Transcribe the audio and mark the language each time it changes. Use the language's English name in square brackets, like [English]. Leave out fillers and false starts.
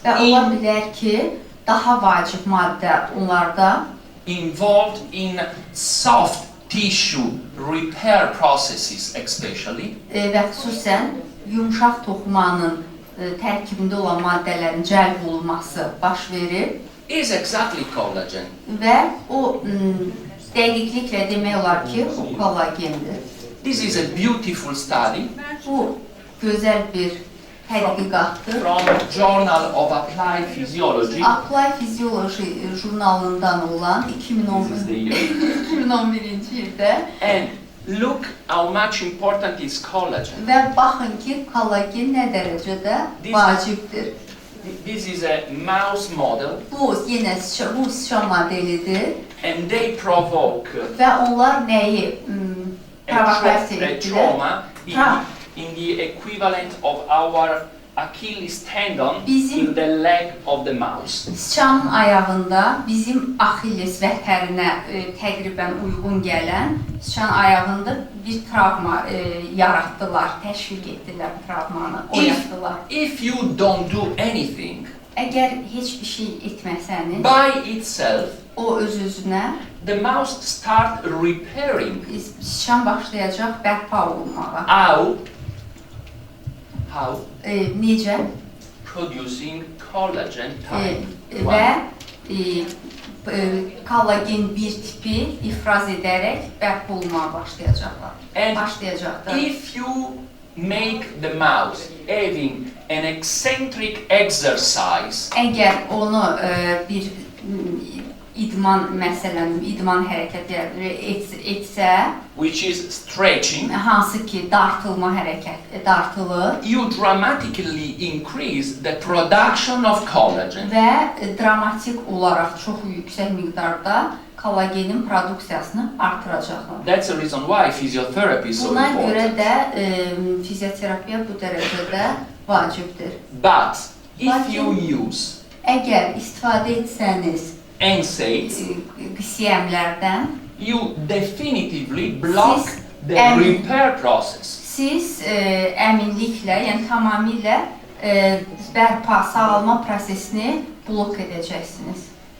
[Azerbaijani] Və ola bilər ki, daha vacib maddə onlarda [English] involved in soft tissue repair processes especially [Azerbaijani] və xüsusən yumşaq toxumanın tərkibində olan maddələrin cəlb olunması baş verir [English] is exactly collagen. [Azerbaijani] və o dəqiqliklə demək olar ki, o kollagendir. [English] This is a beautiful study [Azerbaijani] Bu gözəl bir tədqiqatdır. [English] from Journal of Applied Physiology. [Azerbaijani] Apply Physiology jurnalından olan [English] This is the year. [Azerbaijani] 2011-ci ildə [English] And look how much important is collagen. [Azerbaijani] və baxın ki, kollagen nə dərəcədə vacibdir. [English] This is a mouse model [Azerbaijani] Bu yenə bu sıçan modelidir [English] and they provoke [Azerbaijani] və onlar nəyi provokasiya [English] a [Azerbaijani] etdilər? [English] trauma [Azerbaijani] Tra- [English] in the equivalent of our Achilles tendon [Azerbaijani] Bizim- [English] in the leg of the mouse. [Azerbaijani] Sıçanın ayağında bizim Axilles vətərinə təqribən uyğun gələn sıçan ayağında bir travma yaratdılar, təşviq etdilər travmanı, oyatdılar. [English] If you don't do anything [Azerbaijani] Əgər heç bir şey etməsəniz, [English] by itself, [Azerbaijani] o öz-özünə [English] the mouse start repairing. [Azerbaijani] sıçan başlayacaq bərpa olunmağa. [English] How? [Azerbaijani] Necə? [English] Producing collagen type [Azerbaijani] Və [English] 1. [Azerbaijani] kollagen bir tipi ifraz edərək bərpa olunmağa başlayacaqlar. [English] And [Azerbaijani] Başlayacaqlar. [English] if you make the mouse having an eccentric exercise [Azerbaijani] Əgər onu bir idman hərəkətləri etsə, [English] which is stretching, [Azerbaijani] hansı ki dartılma hərəkət dartılır [English] you dramatically increase the production of collagen. [Azerbaijani] və dramatik olaraq çox yüksək miqdarda kollagenin produksiyasını artıracaqlar. [English] That's the reason why physiotherapy is so [Azerbaijani] Buna görə [English] important. [Azerbaijani] də fizioterapiya bu dərəcədə vacibdir. [English] But if you use [Azerbaijani] Əgər istifadə etsəniz [English] NSAIDs, [Azerbaijani] qisiyəmlərdən, [English] you definitively block [Azerbaijani] Siz [English] the em- repair process. [Azerbaijani] siz əminliklə, yəni tamamilə bərpa, sağalma prosesini blok edəcəksiniz.